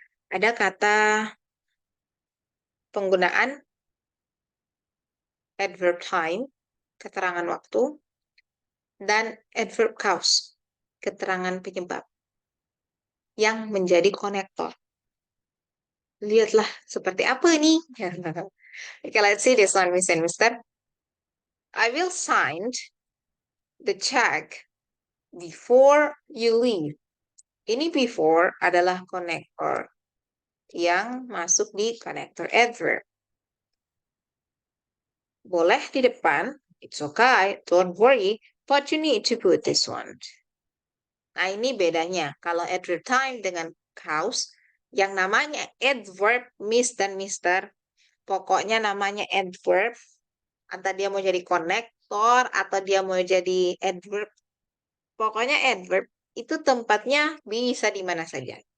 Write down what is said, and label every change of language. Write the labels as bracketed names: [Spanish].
[Indonesian] Ada kata penggunaan adverb time, keterangan waktu, dan adverb cause, keterangan penyebab, yang menjadi konektor. Lihatlah seperti apa nih. [English] Okay, let's see this one, Miss and Mister. I will sign the check before you leave. [Indonesian] Ini before adalah konektor yang masuk di konektor adverb. Boleh di depan, [English] it's okay, don't worry, but you need to put this one. [Indonesian] Nah, ini bedanya. Kalau adverb time dengan cause, yang namanya adverb, Miss dan Mister, pokoknya namanya adverb, entah dia mau jadi konektor atau dia mau jadi adverb, pokoknya adverb itu tempatnya bisa di mana saja.